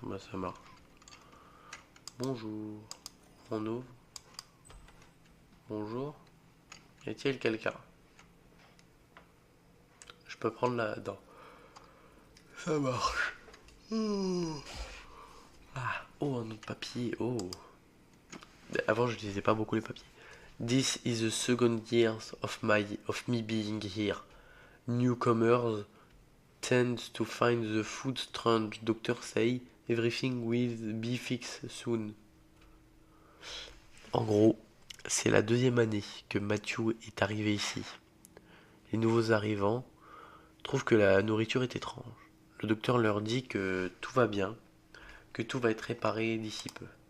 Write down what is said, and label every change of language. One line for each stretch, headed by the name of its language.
French: Bah ça marche. Bonjour. On ouvre. Bonjour. Y a-t-il quelqu'un? Je peux prendre la dent. Ça marche. Ah, oh, un autre papier. Oh. Avant, je lisais pas beaucoup les papiers.
English: This is the second year of me being here. Newcomers tend to find the food strange. Doctor say everything will be fixed soon.
French: En gros, c'est la deuxième année que Matthew est arrivé ici. Les nouveaux arrivants trouvent que la nourriture est étrange. Le docteur leur dit que tout va bien, que tout va être réparé d'ici peu.